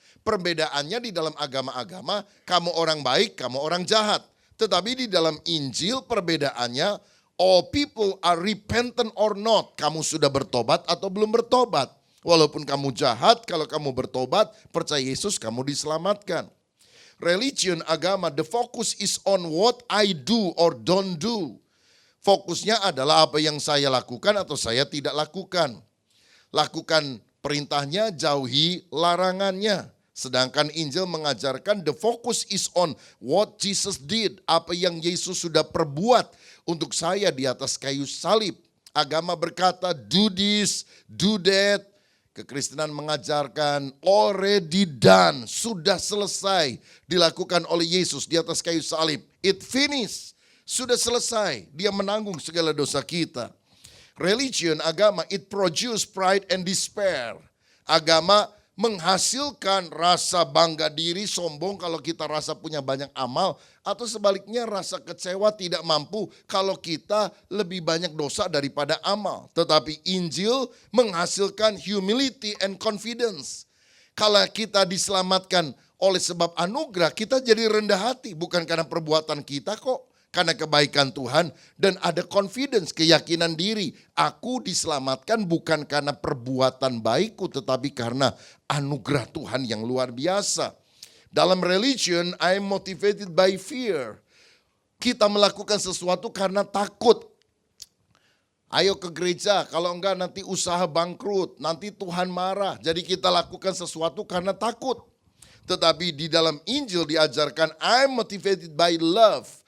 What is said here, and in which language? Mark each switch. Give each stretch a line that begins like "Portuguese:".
Indonesian: Perbedaannya di dalam agama-agama, kamu orang baik, kamu orang jahat. Tetapi di dalam Injil perbedaannya,
English: all people are repentant or not.
Indonesian: Kamu sudah bertobat atau belum bertobat. Walaupun kamu jahat, kalau kamu bertobat, percaya Yesus, kamu diselamatkan.
English: Religion, agama, the focus is on what I do or don't do.
Indonesian: Fokusnya adalah apa yang saya lakukan atau saya tidak lakukan. Lakukan perintahnya, jauhi larangannya. Sedangkan Injil mengajarkan
English: the focus is on what Jesus did.
Indonesian: Apa yang Yesus sudah perbuat untuk saya di atas kayu salib. Agama berkata
English: do this, do that.
Indonesian: Kekristenan mengajarkan
English: already done.
Indonesian: Sudah selesai dilakukan oleh Yesus di atas kayu salib.
English: It finished.
Indonesian: Sudah selesai. Dia menanggung segala dosa kita.
English: Religion, agama, it produce pride and despair.
Indonesian: Agama menghasilkan rasa bangga diri, sombong kalau kita rasa punya banyak amal. Atau sebaliknya rasa kecewa tidak mampu kalau kita lebih banyak dosa daripada amal. Tetapi Injil menghasilkan
English: humility and confidence.
Indonesian: Kalau kita diselamatkan oleh sebab anugerah, kita jadi rendah hati. Bukan karena perbuatan kita kok. Karena kebaikan Tuhan dan ada confidence, keyakinan diri. Aku diselamatkan bukan karena perbuatan baikku tetapi karena anugerah Tuhan yang luar biasa.
English: Dalam religion, I am motivated by fear.
Indonesian: Kita melakukan sesuatu karena takut. Ayo ke gereja, kalau enggak nanti usaha bangkrut, nanti Tuhan marah. Jadi kita lakukan sesuatu karena takut. Tetapi di dalam Injil diajarkan
English: I am motivated by love.